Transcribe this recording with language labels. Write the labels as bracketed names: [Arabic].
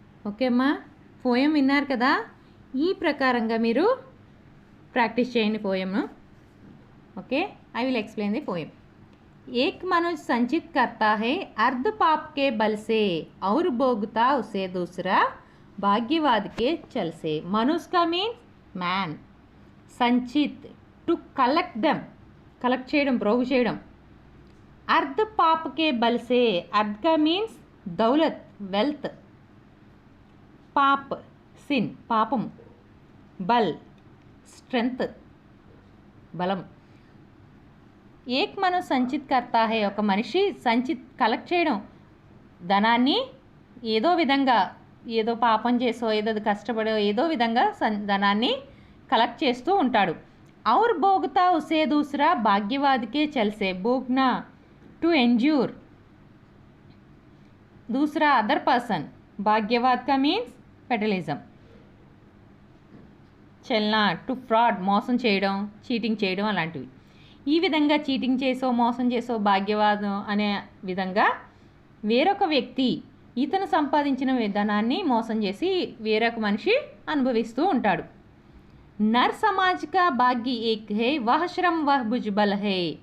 [Telugu] Okay అమ్మా, poem విన్నారు కదా. ఈ ప్రకారంగా మీరు ప్రాక్టీస్ చేయండి పోయంను. [English] Okay, I will explain the poem. [Hindi] एक मनुष्य संचित करता है अर्ध पाप के बल से और भोगता उसे दूसरा भाग्यवाद के चल से. मनुष्य का मीन्स मैन. [Telugu] संचित టు కలెక్ట్ దెమ్, కలెక్ట్ చేయడం, ప్రోగు చేయడం. [Hindi] अर्ध पाप के बल से, अर्ध का मीन्स दौलत, वेल्थ. पाप सिन, पापम. बल स्ट्रेंथ, బలం. ఏక్ మనుష్య సంచిత్ కర్తా హై, [Telugu] ఒక మనిషి సంచిత్ కలెక్ట్ చేయడం, ధనాన్ని ఏదో విధంగా, ఏదో పాపం చేసో ఏదో కష్టపడో ఏదో విధంగా ధనాన్ని కలెక్ట్ చేస్తూ ఉంటాడు. [Hindi] और भोगता उसे दूसरा भाग्यवाद के चल से, भोगना टू एंड्यूर, दूसरा अदर पर्सन. भाग्यवाद का मीन्स फेटलिज्म. [Telugu] చల్నా టు ఫ్రాడ్, మోసం చేయడం, చీటింగ్ చేయడం అలాంటివి. ఈ విధంగా చీటింగ్ చేసో మోసం చేసో భాగ్యవాదం అనే విధంగా వేరొక వ్యక్తి ఇతను సంపాదించిన ధనాన్ని మోసం చేసి వేరొక మనిషి అనుభవిస్తూ ఉంటాడు. [Hindi] नर समाज का भाग्य एक है वह श्रम वह भुजबल है.